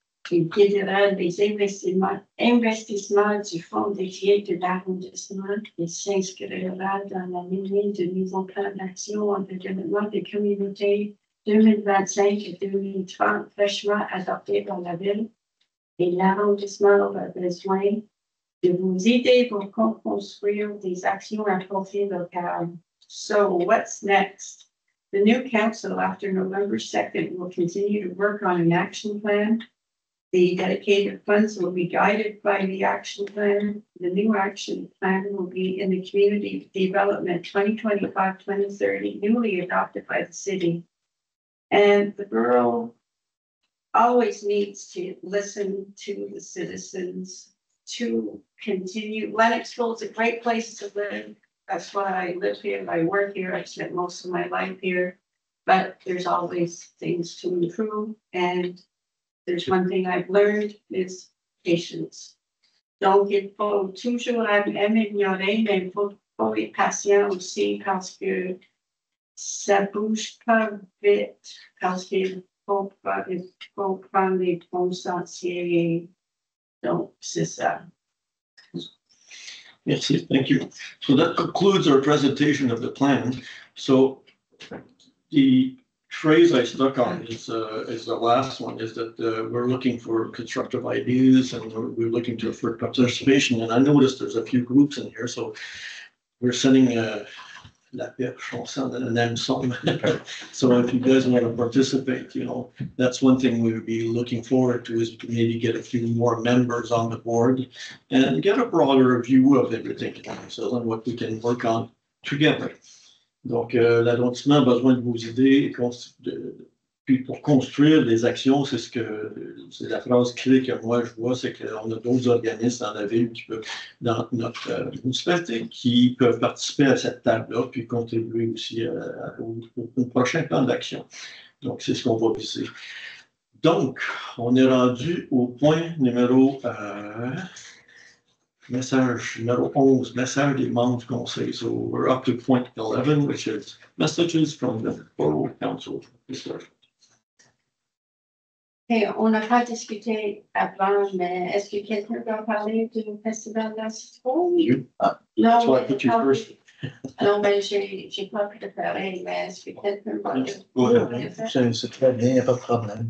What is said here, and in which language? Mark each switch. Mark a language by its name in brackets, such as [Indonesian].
[French] Il guidera les investissements du fonds dédié de l'arrondissement et s'inscrira dans la lignée du nouveau plan d'action en développement des communautés 2025 et 2030 fraîchement adopté par la ville. Et l'arrondissement aura besoin de vos idées pour construire des actions à profit local. [English] So what's next? The new council after November 2nd will continue to work on an action plan. The dedicated funds will be guided by the action plan. The new action plan will be in the Community Development 2025-2030, newly adopted by the city. And the borough always needs to listen to the citizens to continue. Lennoxville is a great place to live. That's why I live here. I work here. I've spent most of my life here. But there's always things to improve. And there's one thing I've learned is patience. [French] Donc, il faut toujours améliorer, mais il faut être patient aussi parce que ça bouge pas vite, parce qu'il faut prendre les bons sentiers. Donc, c'est ça. Merci. [English] Thank you. So that concludes our presentation of the plan. So the phrase I stuck on is the last one, is that we're looking for constructive ideas and we're looking for participation. And I noticed there's a few groups in here, so we're sending [French] la perche, [English] on send an hameçon. So if you guys want to participate, that's one thing we would be looking forward to, is to maybe get a few more members on the board and get a broader view of everything, so and what we can work on together. [French] Donc, l'arrondissement a besoin de vos idées. Puis pour construire des actions, c'est la phrase clé que moi je vois, c'est qu'on a d'autres organismes dans la ville dans notre municipalité, qui peuvent participer à cette table-là, puis contribuer aussi au prochain plan d'action. Donc, c'est ce qu'on va viser. Donc, on est rendu au point numéro message numéro 11, message des membres du Conseil. [English] So we're up to point 11, which is messages from the Borough Council. [French] Et on n'a pas discuté avant, mais est-ce que quelqu'un va parler du festival de la citrouille? Non, non, mais j'ai pas préparé, mais est-ce que quelqu'un va parler? C'est très bien, il n'y a pas de problème.